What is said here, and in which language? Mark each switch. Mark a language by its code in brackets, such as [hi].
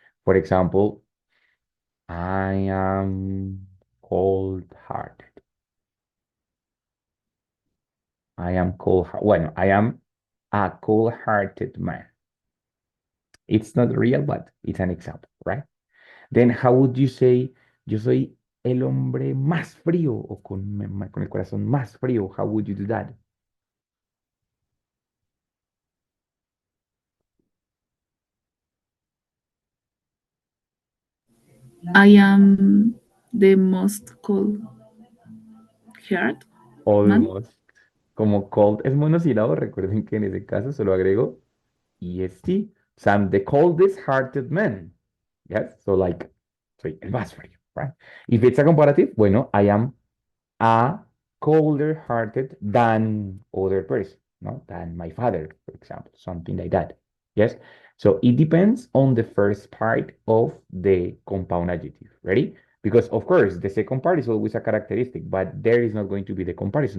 [en] For example, I am cold-hearted. I am bueno, I am a cold-hearted man. It's not real, but it's an example, right? Then how would you say, [es] yo soy el hombre más frío [en] o con el corazón más frío? How would you do that? I am the most cold heart man. Almost. [es] Como cold es monosílabo, recuerden que en ese caso solo agrego EST. [en] So I'm the coldest hearted man. Yes, so like, [es] soy el más frío, [en] right? If it's a comparative, bueno, I am a colder hearted than other person, no? Than my father, for example, something like that. Yes. So it depends on the first part of the compound adjective. Ready? Because of course the second part is always a characteristic, but there is not going to be the comparison.